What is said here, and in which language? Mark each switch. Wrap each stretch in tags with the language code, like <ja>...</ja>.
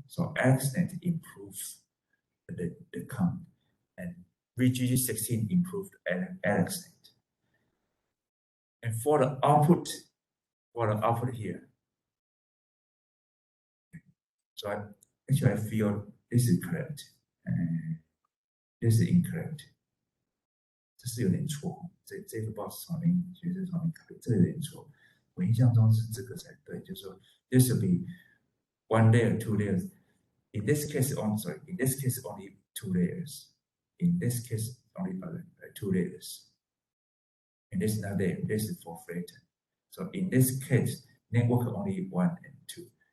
<en>So AlexNet improves the count, and VGG16 improved AlexNet. And for the output here, so I feel this is correct, and this is incorrect.</en> <zh>这是有点错，这个不知道是从哪边学生从哪边看，这有点错。我印象中是这个才对，就是说</zh> <en>this will be one layer, two layers. In this case, in this case only 2 layers. In this case only 2 layers. And this is not there. This is for flatten. So in this case, network only 1 and 2.</en>